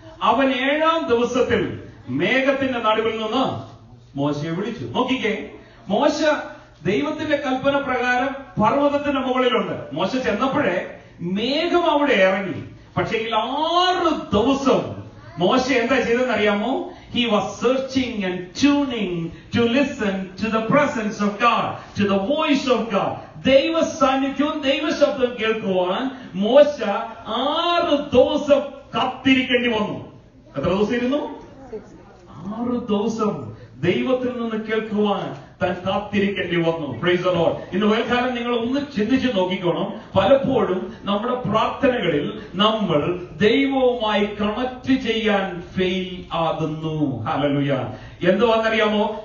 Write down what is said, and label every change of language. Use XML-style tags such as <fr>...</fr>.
<ml>അവൻ 7-ാം ദിവസത്തിൽ മേഘത്തിന്റെ നടുവിൽ നിന്ന് മോശയെ വിളിച്ചു. നോക്കിക്കേ, മോശ ദൈവത്തിന്റെ കൽപ്പന പ്രകാരം പർവ്വതത്തിന്റെ മുകളിലുണ്ട്. മോശ ചെന്നപ്പോഴേ മേഘം അവിടെ ഇറങ്ങി. പക്ഷേ 6 ദിവസം മോശ എന്താ ചെയ്തെന്ന് അറിയാമോ?</ml> <en>He was searching and tuning to listen to the presence of God, to the voice of God.</en> <ml>ദൈവ സാന്നിധ്യവും ദൈവശബ്ദം കേൾക്കുവാൻ മോശ 6 ദിവസം കാത്തിരിക്കേണ്ടി വന്നു. എത്ര ദിവസം ഇരുന്നു? 6 ദിവസം ദൈവത്തിൽ നിന്ന് കേൾക്കുവാൻ താൻ കാത്തിരിക്കേണ്ടി വന്നു.</ml> <en>Praise the lord.</en> <ml>ഇന്ന് വൈകാലം നിങ്ങൾ ഒന്ന് ചിന്തിച്ചു നോക്കിക്കോണം. പലപ്പോഴും നമ്മുടെ പ്രാർത്ഥനകളിൽ നമ്മൾ ദൈവവുമായി കണക്ട് ചെയ്യാൻ ഫെയിൽ ആകുന്നു. ഹല്ലേലൂയ. എന്തുവാണെന്നറിയാമോ?</ml>